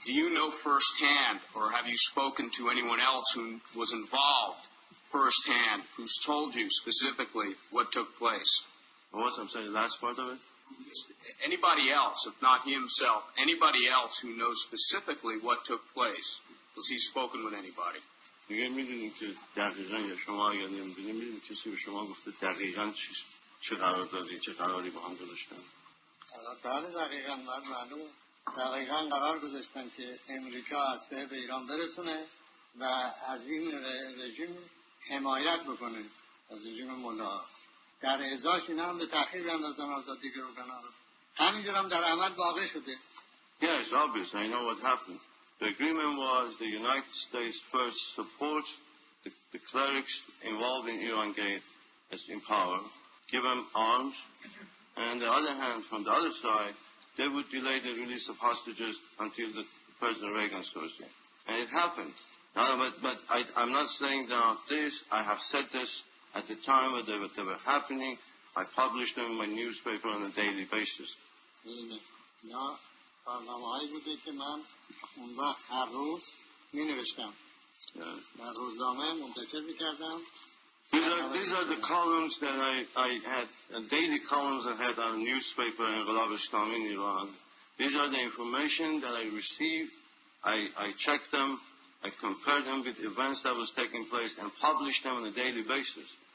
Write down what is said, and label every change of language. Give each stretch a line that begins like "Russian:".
English: Do you know firsthand, or have you spoken to anyone else who was involved firsthand, who's told you specifically what took place? What? I'm saying the last part of it? Anybody else, if not he himself, anybody else who knows specifically what took place? Has he spoken with anybody?
Persian: دیگه میدونیم که دقیقاً یا شما اگر نمیدونیم میدونیم کسی به شما گفته دقیقاً چه قرار دادی چه قراری با هم گذاشتن؟ بله دقیقاً معلوم دقیقاً قرار گذاشتن که امریکا اسلحه به ایران برسونه و از این رژیم حمایت بکنه، از رژیم ملاها. در ازاش اینا هم به تأخیر بیاندازن آزادی گروگانان رو. همینجور هم در عمل واقع شده.
English: Yes, obviously, I know what happened. The agreement was the United States first supports the clerics involved in Iran Gate as in power, give them arms, and on the other hand, from the other side, they would delay the release of hostages until the President Reagan saw it. And it happened. Now, but I'm not saying now this. I have said this at the time when they were happening. I published them in my newspaper on a daily basis.
Persian: نه کارنامه‌هایی بوده که من اون وقت هر روز می‌نوشتم. در روزنامه منتشر می‌کردم.
English: These are the columns that I had, daily columns I had on a newspaper in Abolhassan in Iran. These are the information that I received. I checked them, I compared them with events that was taking place and published them on a daily basis.